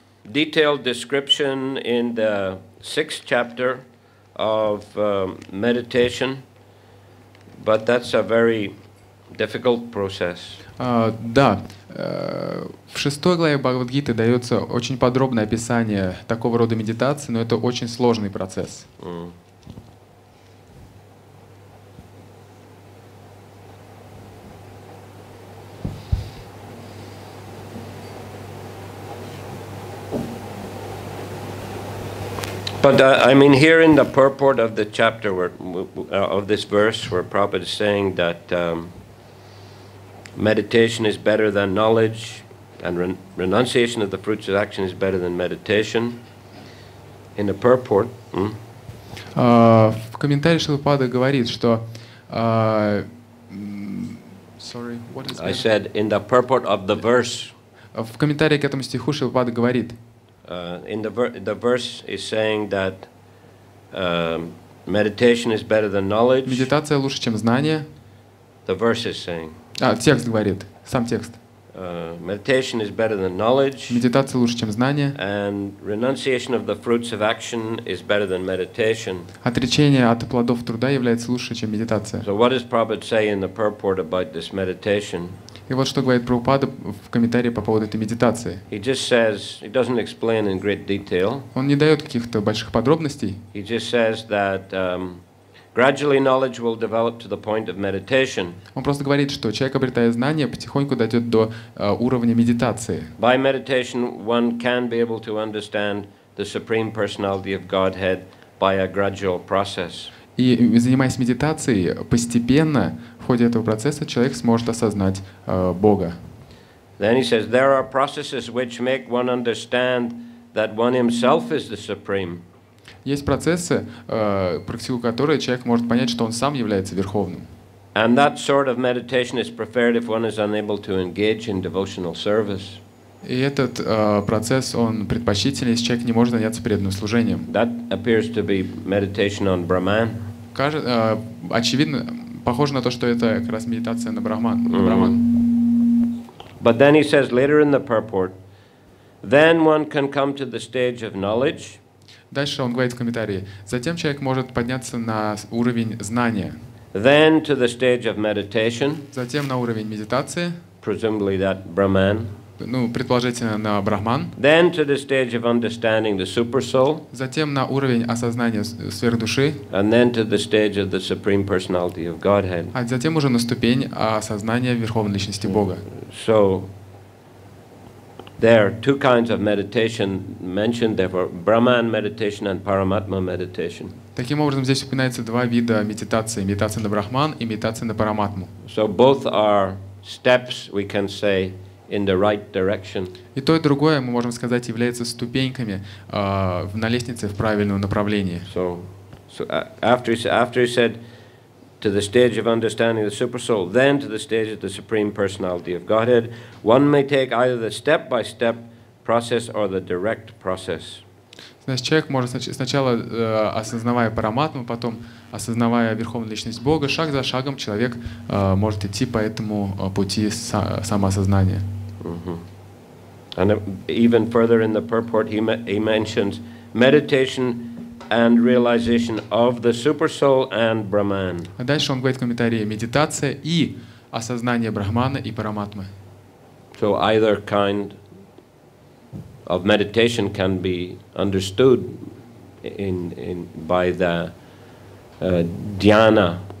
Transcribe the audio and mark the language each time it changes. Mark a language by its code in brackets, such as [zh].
[en] detailed description in the 6th chapter of meditation, but that's a very difficult process. [ru] Да, в 6 главе Бхагавад-гиты дается очень подробное описание такого рода медитации, но это очень сложный процесс. [en] But I mean, here in the purport of the chapter, of this verse, where Prabhupada is saying that meditation is better than knowledge, and renunciation of the fruits of action is better than meditation. In the purport, [ru] В комментарии Шрила Прабхупады говорит, что [en] I said in the purport of the verse. [ru] В комментарии к этому стиху Шрила Прабхупада говорит. [en] In the verse is saying that meditation is better than knowledge. [ru] Медитация лучше, чем знание. [en] The verse is saying. [ru] Текст говорит, сам текст. [en] Meditation is better than knowledge. [ru] Медитация лучше, чем знание. [en] And renunciation of the fruits of action is better than meditation. [ru] Отречение от плодов труда является лучше, чем медитация. [en] So what does Prabhupada say in the purport about this meditation? [ru] И вот что говорит Прабхупада в комментарии по поводу этой медитации. [en] He just says, he doesn't explain in great detail. [ru] Он не дает каких-то больших подробностей. [en] He just says that gradually knowledge will develop to the point of meditation. [ru] Он просто говорит, что человек, обретая знания, потихоньку дойдет до уровня медитации. [en] By meditation, one can be able to understand the Supreme Personality of Godhead by a gradual process. [ru] И занимаясь медитацией, постепенно в ходе этого процесса человек сможет осознать Бога. [en] Then he says there are processes which make one understand that one himself is the supreme. [ru] Есть процессы, практикуя которые человек может понять, что он сам является верховным. [en] And that sort of meditation is preferred if one is unable to engage in devotional service. [ru] И этот процесс, он предпочтительный, если человек не может заняться преданным служением. [en] That appears to be meditation on Brahman. [ru] Очевидно, похоже на то, что это как раз медитация на Брахман. [en] But then he says later in the purport, then one can come to the stage of knowledge. [ru] Дальше он говорит в комментарии, затем человек может подняться на уровень знания. [en] Then to the stage of meditation. [ru] Затем на уровень медитации. [en] Presumably that Brahman. [ru] Ну, предположительно, на Брахман. [en] Then to the stage of understanding the supersoul. [ru] Затем на уровень осознания сверхдуши. [en] And then to the stage of the Supreme Personality of Godhead. [ru] А затем уже на ступень осознания Верховной Личности Бога. [en] So there are two kinds of meditation mentioned. There were Brahman meditation and Paramatma meditation. [ru] Таким образом, здесь упоминается два вида медитации: медитация на Брахман и медитация на Параматму. [en] So both are steps, we can say, in the right direction. [ru] И то, и другое, мы можем сказать, является ступеньками на лестнице в правильном направлении. [en] So after he said to the stage of understanding the supersoul, then to the stage of the Supreme Personality of Godhead, one may take either the step-by-step process or the direct process. [ru] Значит, человек может сначала, осознавая Параматму, потом осознавая Верховную Личность Бога, шаг за шагом человек может идти по этому пути самоосознания. [en] And even further in the purport, he mentions meditation and realization of the supersoul and Brahman. [ru] А дальше он говорит в комментарии медитация и осознание Брахмана и Параматмы. [en] So either kind of meditation can be understood by the dhyana